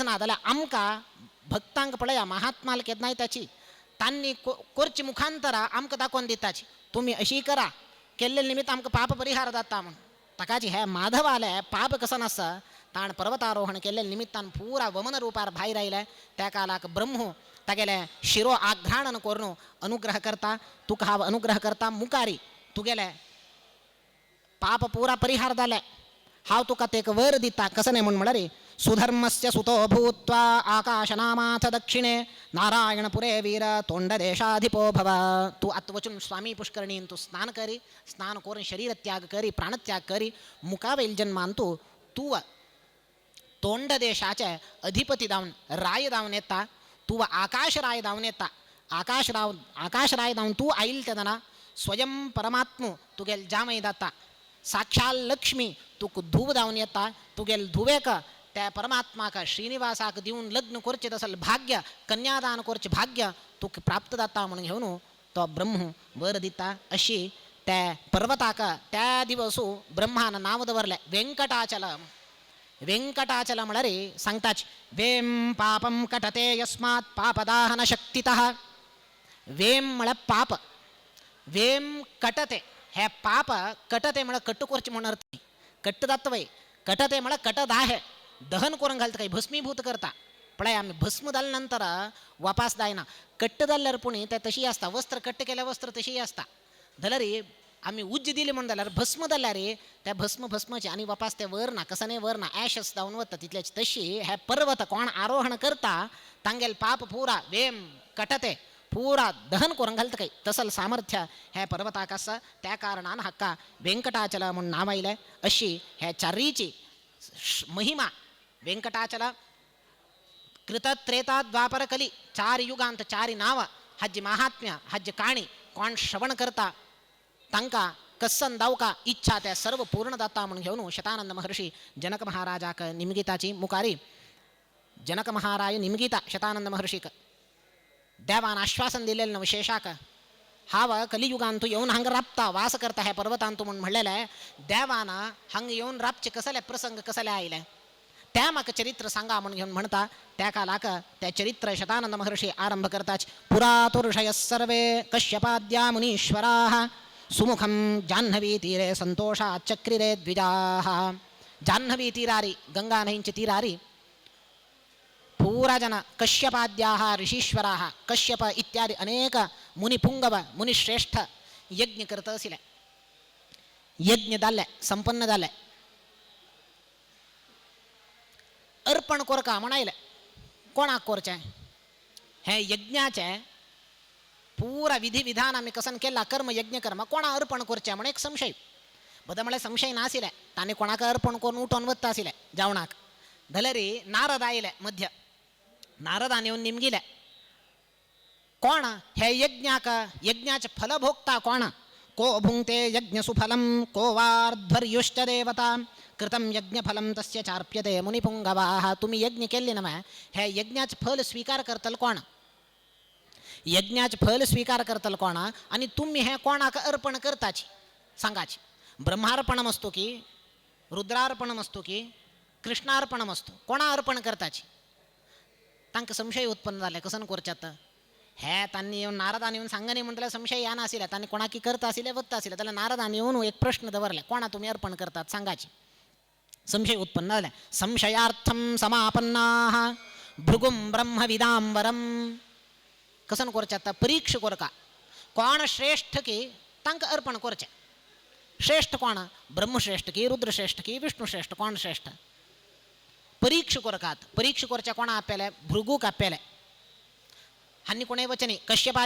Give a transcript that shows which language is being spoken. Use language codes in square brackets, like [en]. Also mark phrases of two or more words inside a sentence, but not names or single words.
[kok] ना जाल्यार आमकां भक्तांक पळया महात्माल केदनाय ताची तांणी करची मुखांतरा आमकां दाखोवन दिताची तुमी अशी करा केल्ले निमित्त आमकां पाप परिहार जाता म्हणून ताकाची हे माधवाले पाप कसं नासा ताण पर्वतारोहण केल्ले निमित्तान पुरा वमन रूपार भायर आयले त्या कालाक ब्रह्मो तागेले शिरो आघ्राणन करून अनुग्रह करता तुका हांव अनुग्रह करता मुकारी तुगेले पाप पुरा परिहार जाले हांव तुका तेक वर दिता कसं नाही म्हणून म्हणारे [sa] सुधर्मस्य सुतो भूत्वा आकाशनामाथ दक्षिणे नारायणपुरे वीर तोंडदेशाधिपो भव [kok] तू आत्वचून स्वामी पुष्करणीन तू स्नान करी स्नान करून शरीर त्याग करी प्राणत्याग करी मुकावेल जन्मांतू तू तोंड देशाचे अधिपती जावन राय जावन येता तू आकाश राय जावन येता आकाश राय जावन तू आईल तेदना स्वयं परमात्मू तुगेल जामय जाता साक्षाल लक्ष्मी तुक धूव जावन येता तुगेल धुवेक त्या परमात्माक श्रीनिवासाक दिवन लग्न करचें असल भाग्य कन्यादान करचें भाग्य तुक प्राप्त जाता म्हणून घेवन तो ब्रह्म वर दिता अशी त्या पर्वताक त्या दिवसू ब्रह्मान नाव दवरलें वेंकटाचलम वेंकटाचल म्हळ्यार सांगताच [sa] वेम पापम कटते यस्मात् पापदाहन शक्तितः [kok] वेम म्हळ्यार पाप [sa] वेम कटते [kok] हे पाप कटते म्हळ्यार कट्टू करचें म्हणून अर्थ कट्ट जातवय कटते म्हळ्यार कटत आहे दहन करून घालता काही भस्मीभूत करता पळय आमी भस्म जाले नंतर वापास जायना कट्ट जाल्यार पुणी ते तशी आसता वस्त्र कट्ट केल्या वस्त्र तशी आसता जाल्यार आम्ही उज्ज दिले म्हणून जाल्यार भस्म जाल्यार त्या भस्माचे आणि वापास ते वर ना कसं नाही वर ना ॲशस जावन वता तितल्याची तशी हे पर्वत कोण आरोहण करता तांगेल पाप पुरा [sa] वेम कटते [kok] पुरा दहन करून घालता काही तसल सामर्थ्य हे पर्वताक आसा त्या कारणान हक्का वेंकटाचल म्हणून नाव आयलें अशी हे चारीची महिमा वेंकटाचल कृत त्रेता द्वापर कली चार युगांत चारी नाव हाजी महात्म्य हाजी काणी कोण श्रवण करता तांकां कसन दावका इच्छा त्या सर्व पूर्ण जाता म्हणून घेवन शतानंद महर्षी जनक महाराजाक निमगिताची मुखारी जनक महाराज निमगिता शतानंद महर्षीक देवान आश्वासन दिलेलं न विशेषाक हाव कलियुगांतू येऊन हांग राबता वास करता हे पर्वतांतू म्हणून म्हणलेले देवान हांग येऊन राबचे कसले प्रसंग कसले आयले त्या म्हाका चरित्र सांगा म्हणून घेवन म्हणता त्या कालाक त्या चरित्र शतानंद महर्षी आरंभ करताच [sa] पुरातुर्षय सर्वे कश्यपाद्या मुनीश्वराः सुमुखम जाह्नवी तीरे संतोषा चक्रिरे द्विजाः [kok] जाह्नवी तीरारी गंगा नदींचे तीरारी पूरा जन [sa] कश्यपाद्याः ऋषीश्वराः [kok] कश्यप इत्यादी अनेक मुनिपुंगव मुनिश्रेष्ठ यज्ञ करत आशिल्ले यज्ञ जाल्ले संपन्न जाल्ले अर्पण कोरका म्हणायले कोणाक कोरचें हे यज्ञाचे पूरा विधी विधान आम्ही कसन केला कर्म यज्ञ कर्म कोणा अर्पण करचें म्हणून एक संशय बद म्हळ्यार संशय नाशिल्ले तांणी कोणाक अर्पण करून उठोन वता आशिल्ले जेवणाक जाल्यार नारद आयले मध्य नारदान येवन निमगिले कोण हे यज्ञाचे फल भोगता कोण [sa] को भुंक्ते यज्ञ सुफलम को वार्ध्वर्युश्च देवता कृतम यज्ञ फलम तस्य चार्प्यते मुनिपुंगवाः [kok] तुम्ही यज्ञ केल्ले नव्हे हे यज्ञाचे फल स्वीकार करतल कोण यज्ञाचे फल स्वीकार करतल कोण आणि तुम्ही हे कोणाक अर्पण करताची सांगाची ब्रह्मार्पणम असतो की रुद्रार्पणम असतो की कृष्णार्पणम असतो कोणा अर्पण करताची तांकां संशय उत्पन्न जाले कसन करच्यात हे तांणी येवन नारदान येवन सांगनी म्हणटल्यार संशय या नाशिल्ले तांणी कोणाकी करता आशिल्ले वत्ता आशिल्ले जाल्यार नारदान येवन एक प्रश्न दवरले कोणा तुम्ही अर्पण करतात सांगाची संशय उत्पन्न जाले [sa] संशयार्थम समापन्नाः भृगुं ब्रह्मविदांबरम [kok] कसन करच्यात परीक्ष कोरका कोण श्रेष्ठ की तांकां अर्पण करचें श्रेष्ठ कोण ब्रह्मश्रेष्ठ की रुद्रश्रेष्ठ की विष्णुश्रेष्ठ कोण श्रेष्ठ परीक्ष कोरकात परीक्ष करचे कोणा आपेले भृगूक आपेले हांनी कोणेय वचनी कश्यपादी